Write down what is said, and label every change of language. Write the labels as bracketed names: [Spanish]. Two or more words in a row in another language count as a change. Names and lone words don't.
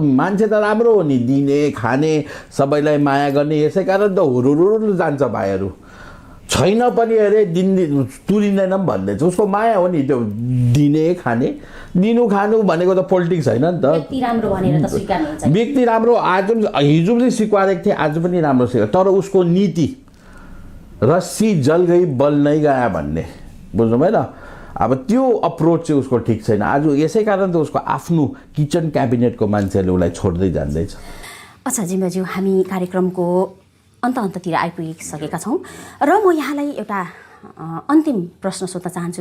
[Nepali] मान्छे त राम्रो हो नि, दिने खाने सबैलाई माया गर्ने, यसै कारण त हुरुरु जान्छ भाइहरू। छैन पनि अरे तुरिँदैन पनि भन्दैछ। उसको माया हो नि त्यो दिने खाने। दिनु खानु भनेको त पोलिटिक्स होइन नि त। व्यक्ति राम्रो आज हिजो पनि स्वीकारेको थिएँ, आज पनि राम्रो स्वीकार, तर उसको नीति [Hindi] रस्सी जल गई बल नै गया [Nepali] भन्ने बुझ्नु भएन। अब त्यो अप्रोच चाहिँ उसको ठिक छैन। आज यसै कारण त उसको आफ्नो [English] kitchen cabinet [Nepali] मान्छेहरूले उसलाई छोड्दै जाँदैछ। अच्छा जिम्बाज्यू, हामी कार्यक्रमको अन्ततिर आइपुगिसकेका छौँ र म यहाँलाई एउटा अन्तिम प्रश्न सोध्न चाहन्छु।